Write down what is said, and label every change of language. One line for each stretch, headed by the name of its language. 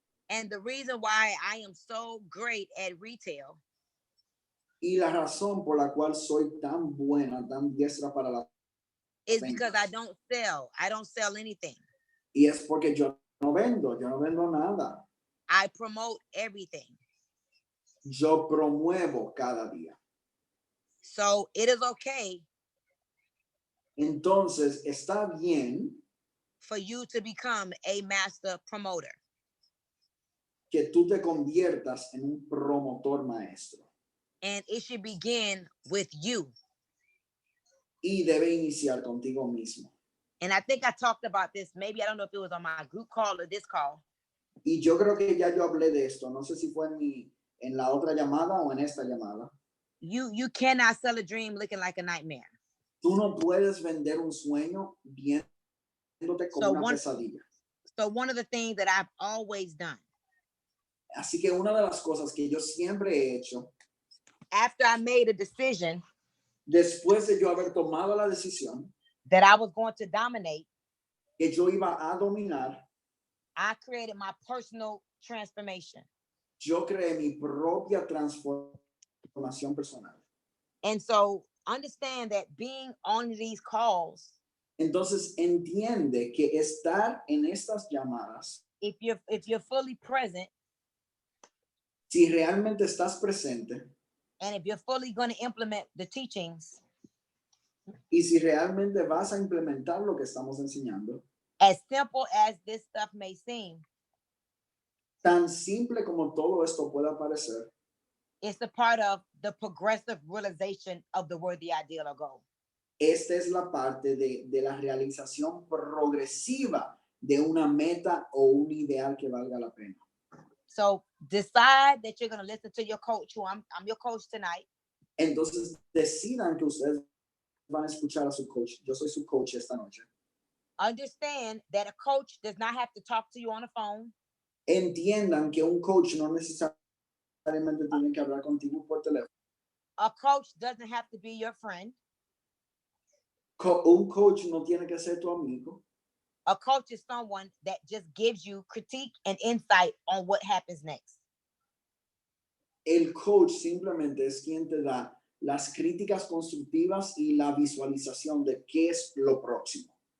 English: And the reason why I am so great at retail.
Spanish: Y la razón por la cual soy tan buena, tan diestra para la
English: is because I don't sell. I don't sell anything.
Spanish: Y es porque yo no vendo nada.
English: I promote everything.
Spanish: Yo promuevo cada día.
English: So it is okay.
Spanish: Entonces está bien
English: for you to become a master promoter.
Spanish: que tú te conviertas en un promotor maestro.
English: And it should begin with you.
Spanish: Y debe iniciar contigo mismo.
English: And I think I talked about this. Maybe I don't know if it was on my group call or this call.
Spanish: Y yo creo que ya yo hablé de esto. No sé si fue en la otra llamada o en esta llamada.
English: You cannot sell a dream looking like a nightmare.
Spanish: Tú no puedes vender un sueño viéndote como una pesadilla.
English: So one of the things that I've always done,
Spanish: Así que una de las cosas que yo siempre he hecho,
English: after I made a decision
Spanish: después de yo haber tomado la decisión
English: that I was going to dominate,
Spanish: que yo iba a dominar,
English: I created my personal transformation.
Spanish: yo creé mi propia transformación personal.
English: And so understand that being on these calls,
Spanish: Entonces entiende que estar en estas llamadas,
English: if you're fully present,
Spanish: si realmente estás presente
English: and if you're fully going to implement the teachings,
Spanish: y si realmente vas a implementar lo que estamos enseñando,
English: as simple as this stuff may seem,
Spanish: tan simple como todo esto pueda parecer,
English: it's a part of the progressive realization of the worthy ideal or goal.
Spanish: esta es la parte de la realización progresiva de una meta o un ideal que valga la pena.
English: So decide that you're going to listen to your coach, who I'm your coach tonight.
Spanish: Entonces decidan que ustedes van a escuchar a su coach. Yo soy su coach esta noche.
English: Understand that a coach does not have to talk to you on the phone.
Spanish: Entiendan que un coach no necesariamente tiene que hablar contigo por teléfono.
English: A coach doesn't have to be your friend.
Spanish: Un coach no tiene que ser tu amigo.
English: A coach is someone that just gives you critique and insight on what happens next.
Spanish: El coach simplemente es quien te da las críticas constructivas y la visualización de qué es lo próximo.